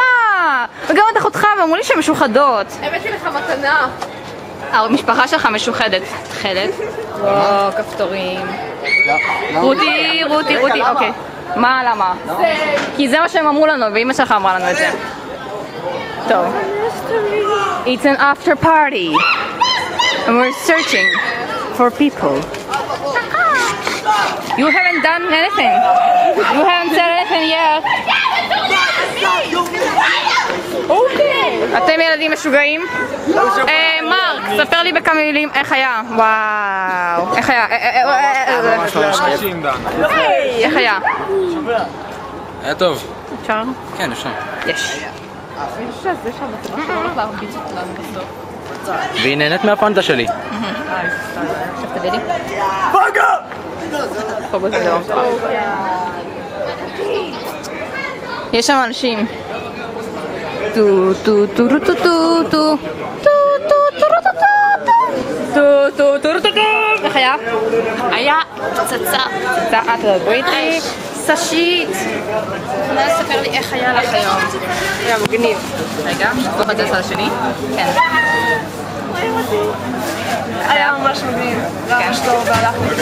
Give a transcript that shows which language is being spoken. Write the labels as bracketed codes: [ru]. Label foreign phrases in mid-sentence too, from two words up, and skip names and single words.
[he] וגם את אחותך, ואמרו לי שהן משוחדות. הבאתי לך מתנה. המשפחה שלך משוחדת. תכלת. וואו, כפתורים. רותי, אוקיי. מה, למה? כי זה מה שהם אמרו לנו, ואמא שלך אמרה לנו את זה. טוב. [en] It's an after party. And we're searching for people. You haven't done anything. You haven't said anything yet. [he] אתם ילדים משוגעים? מרק, ספר לי בכמה מילים איך היה. וואו. איך היה? איך היה? היה טוב. אפשר? כן, אפשר. יש. והיא נהנית מהפנטה שלי. עכשיו תביא לי. פוגו זה לא. יש שם אנשים. טו טו טו טו טו טו טו טו טו. איך היה? היה פצצה. את דברי איתי. סשית. יכולה לספר לי איך היה לך היום? היה מגניב. רגע, נפתח את זה לצד השני. כן. היה ממש מגניב. היה ממש טוב והלכתי.